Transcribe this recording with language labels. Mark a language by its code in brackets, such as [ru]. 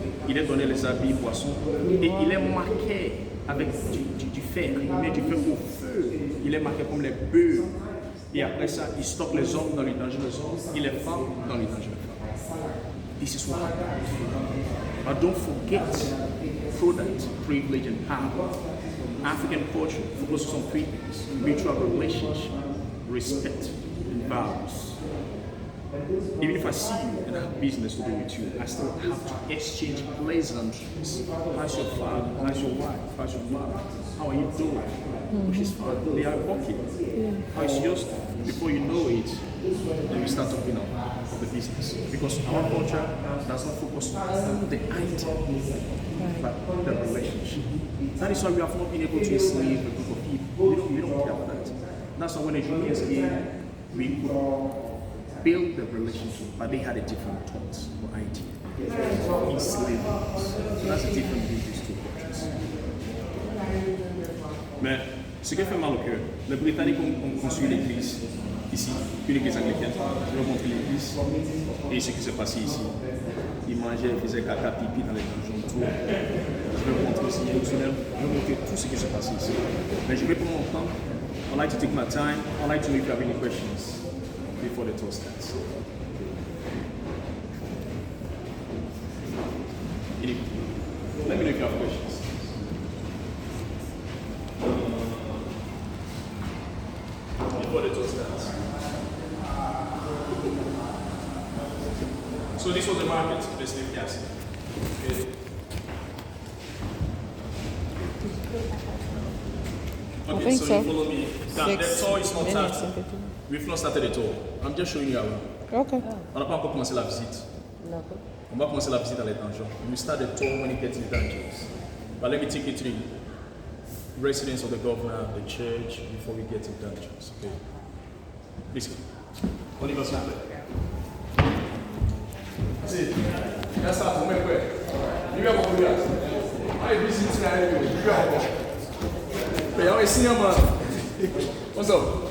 [fr] il est donné les habits, poissons, et il est marqué avec du fer. Il met du fer au feu. Il est marqué comme les bœufs. Et après ça, il stocke les hommes dans les dangereux hommes et les femmes dans les dangereux femmes. [en] This is what happens. But don't forget product, privilege, and power. African culture focuses on three things: mutual relationship, respect, and values. Even if I see you and I have business to do with you, I still have to exchange pleasantries. How's your father? How's your wife? How's your mother? How are you doing? Which is fine. They are working. How is yours? Before you know it, then we start talking of the business. Because our culture does not focus on the item, but the relationship. That is why we have not been able to enslave a group of people. We don't care about that. That's why when the Europeans came, we build the relationship, but they had a different thought or idea. Enslaving us. So that's the difference between these two cultures. [fr] Mais ce qui fait mal au cœur, les Britanniques ont construit l'église ici, une église anglicane. Je vais vous montrer l'église et ce qui s'est passé ici. Ils mangeaient, ils faisaient caca, pipi dans les donjons, tout. Je vais vous montrer aussi Jérusalem, je vais vous montrer tout ce qui s'est passé ici. Mais je vais prendre mon temps. [en] I'd like to take my time. I'd like to know if you have any questions before the tour starts. Let me know if you have questions. Before the tour starts. So this was the market, the slave gas. Okay. Okay, so you follow me. Now, the tour is not started. We've not started the tour. I'm just showing you around. Okay. [fr] On n'a pas encore commencé la visite. D'accord. On va commencer la visite dans les dungeons. [en] We start the tour when it gets to the dungeons. But let me take you to the residence of the governor, the church, before we get to the dungeons. Okay. Listen. [fr] On y va s'il vous plaît. [en] See, that's not to make way. You got to do that. I visit tonight. You got to go. Hey, I see him. What's up?